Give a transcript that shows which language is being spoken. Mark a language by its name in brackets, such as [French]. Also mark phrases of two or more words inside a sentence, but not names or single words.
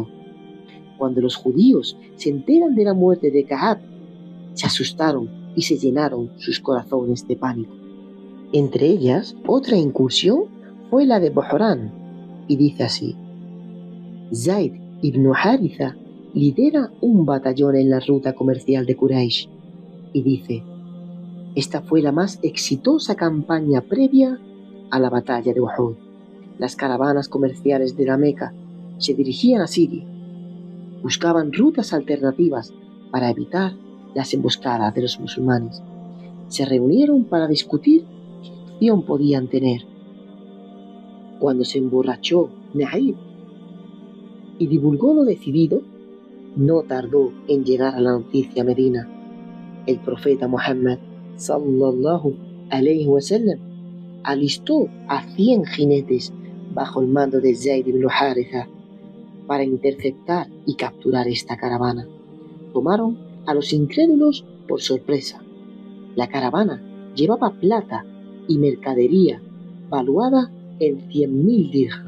[Spanish] Cuando los judíos se enteran de la muerte de Ka'ab, se asustaron y se llenaron sus corazones de pánico. Entre ellas, otra incursión fue la de Buhrán, y dice así: Zayd ibn Haritha lidera un batallón en la ruta comercial de Quraysh, y dice: esta fue la más exitosa campaña previa a la batalla de Uhud. Las caravanas comerciales de la Meca se dirigían a Siria. Buscaban rutas alternativas para evitar las emboscadas de los musulmanes. Se reunieron para discutir qué opción podían tener. Cuando se emborrachó Naib y divulgó lo decidido, no tardó en llegar a la noticia a Medina. El profeta Muhammad [Arabic] صلى الله عليه وسلم [Spanish] alistó a 100 jinetes bajo el mando de Zayd ibn Haritha para interceptar y capturar esta caravana. Tomaron a los incrédulos por sorpresa. La caravana llevaba plata y mercadería valuada en 100.000 dirham.